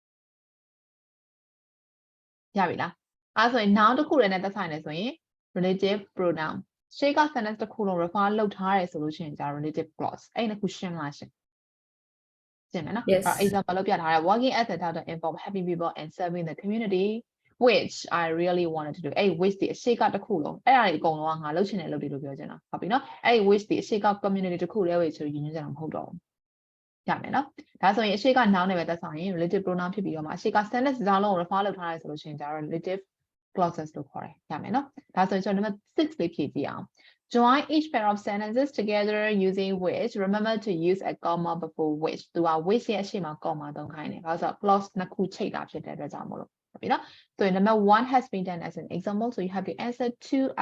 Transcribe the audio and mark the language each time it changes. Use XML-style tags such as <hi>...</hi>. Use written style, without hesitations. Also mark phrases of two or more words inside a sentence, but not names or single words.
<my>ရပြီလားအဲ့ဆိုရင် noun တစ်ခုလည်းနဲ့သက်ဆိုင်တယ်ဆိုရင်</my> <en>relative pronoun</en> <my>ရှေ့က sentence တစ်ခုလုံး refer လုပ်ထားရဆိုလို့ရှိရင်ကျတော့</my> <en>relative clause</en> <my>အဲ့နှစ်ခုရှင်းမလားရှင်ရှင်းမယ်နော် Yes. example လုပ်ပြထားတယ်</my> <en>working as a doctor involve helping people and serving the community which I really wanted to do</en> <my>အဲ့ which ဒီအရှိကတစ်ခုလုံးအဲ့ဒါတွေအကုန်လုံးကငါလုပ်ချင်တယ်လုပ်တယ်လို့ပြောချင်တာဟုတ်ပြီနော် အဲ့ which ဒီအရှိက community တစ်ခုတည်းပဲဆိုရင်ညွှန်းချင်တာမဟုတ်တော့ဘူးရမယ်နော်ဒါဆိုရင်အရှိက noun နဲ့ပဲသက်ဆိုင်ရင်</my> <en>relative pronoun</en> <my>ဖြစ်ပြီးတော့မှအရှိက sentence တစ်လုံးကို refer လုပ်ထားရဆိုလို့ရှိရင်ကျတော့</my> <en>relative clauses</en> <my>လို့ခေါ်တယ်ရမယ်နော်ဒါဆိုရင်ကျွန်တော် number 6 လေးဖြ ည့်ကြည့်အောင်</my> <en>join each pair of sentences together using which remember to use a comma before which</en> <my>သူက which ရဲ့အရှိမ comma သုံးခိုင်းတယ်ဘာလို့ဆိုတော့ clause နှစ်ခုချိတ်တာဖြစ်တဲ့အတွက်ကြောင့်မို့လို့ဟုတ်ပြီနော်</my> <en>ဆိုရင် number 1 has been done as an example so you have to answer 2 up</en>